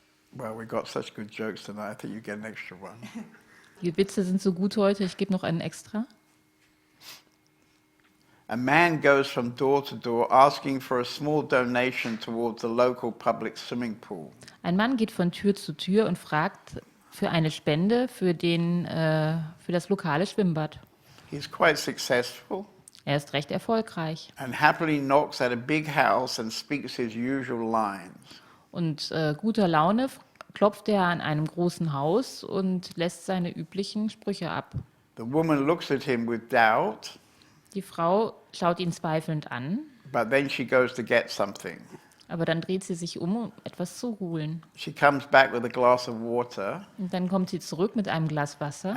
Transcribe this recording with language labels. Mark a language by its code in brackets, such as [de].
[en] Well, we got such good jokes tonight. I think you get an extra one. [de] Die Witze sind so gut heute, ich gebe noch einen extra. [en] A man goes from door to door asking for a small donation towards the local public swimming pool. [de] Ein Mann geht von Tür zu Tür und fragt für eine Spende für das lokale Schwimmbad. [en] He's quite successful [de] Er ist recht erfolgreich [en] and happily knocks at a big house and speaks his usual lines. [de] und guter Laune klopft er an einem großen Haus und lässt seine üblichen Sprüche ab. [en] The woman looks at him with doubt, [de] Die Frau schaut ihn zweifelnd an, [en] but then she goes to get something. [de] aber dann dreht sie sich um etwas zu holen. [en] She comes back with a glass of water [de] Und dann kommt sie zurück mit einem Glas Wasser